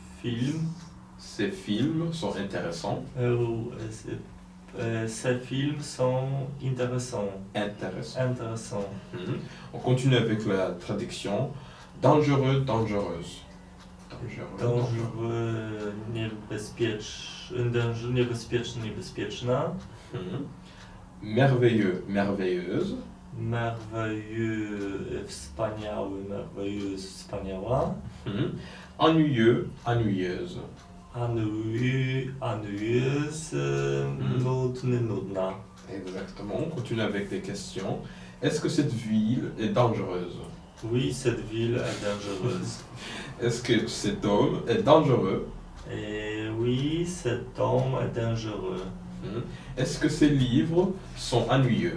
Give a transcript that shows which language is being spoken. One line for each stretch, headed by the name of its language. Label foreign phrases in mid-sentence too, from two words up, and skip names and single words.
French: films sont intéressants. ces films sont intéressants. Intéressants. Mhm. On continue avec la traduction. Dangereux, dangereuse. Dangereux,
Polish: niebezpieczny, niebezpieczna. Mhm.
French: Merveilleux, merveilleuse. Merveilleux, wspaniały, merveilleuse, wspaniała. Mhm. Ennuyeux, ennuyeuse. Ennuyeuse,
Polish: nudny, nudna.
French: Exactement. On continue avec des questions. Est-ce que cette ville est dangereuse? Oui, cette ville est dangereuse. Est-ce que cet homme est dangereux? Et oui, cet homme est dangereux. Mhm. Est-ce que ces livres sont ennuyeux?